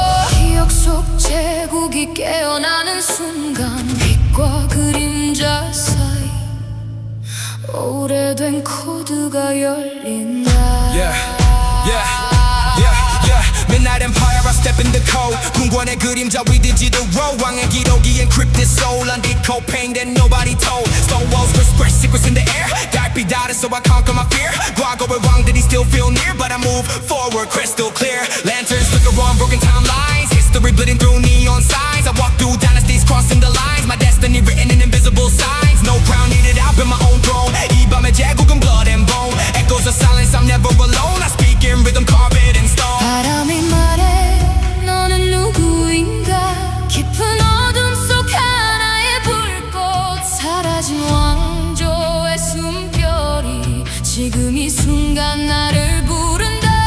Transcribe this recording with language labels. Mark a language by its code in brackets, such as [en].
[ko] 기억 속 제국이 깨어나는 순간 빛과 그림자 사이 오래된 코드가 열린다. [en] Yeah, yeah, yeah, yeah. Midnight Empire, I step in the code. [ko] 궁궐의 그림자 [en] we digital road. [ko] 왕의 기록이 [en] encrypted soul. Undecoded pain that nobody told. Stone walls whisper secrets in the air. [ko] 달빛 아래 [en] so I conquer my fear. [ko] 과거의 왕들이 [en] still feel near, but I move forward crystal clear. Lanterns flicker on broken timelines. History bleeding through neon signs. I walk through dynasties crossing the lines. My destiny written in invisible signs. No crown needed, I've been my own throne. [ko] 이 밤의 제국은 [en] blood and bone. Echoes of silence, I'm never alone. I speak in rhythm, carve it in stone. [ko] 바람이 말해 너는 누구인가. 깊은 어둠 속 하나의 불꽃. 사라진 왕조의 숨결이 지금 이 순간 나를 부른다.